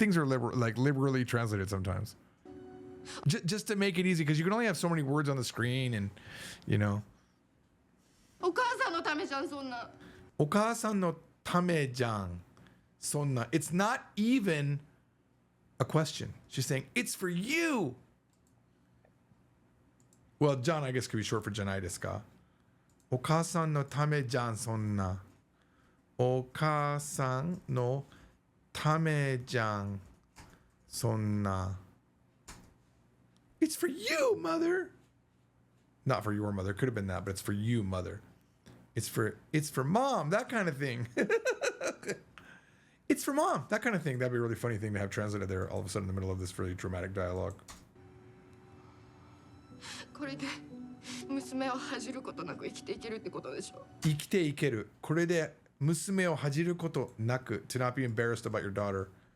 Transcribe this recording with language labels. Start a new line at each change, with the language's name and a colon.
English: Things are liberally translated sometimes. Just to make it easy, because you can only have so many words on the screen and, you know.
Japanese: お母さんのためじゃんそんな。お母さんのためじゃんそんな.
English: It's not even a question. She's saying, it's for you. Well, John, I guess, could be short for
Japanese: じゃないですかお母さんのためじゃんそんな
English: お母さんのためじゃんそんな It's for you, mother. Not for your mother. Could have been that, but it's for you, mother. It's for mom, that kind of thing. It's for mom, that kind of thing. That'd be a really funny thing to have translated there all of a sudden in the middle of this really dramatic dialogue.
Japanese: これで娘を恥じることなく生きていけるってことでしょ。生きていける。これで娘を恥じることなく
English: to not be embarrassed about your daughter.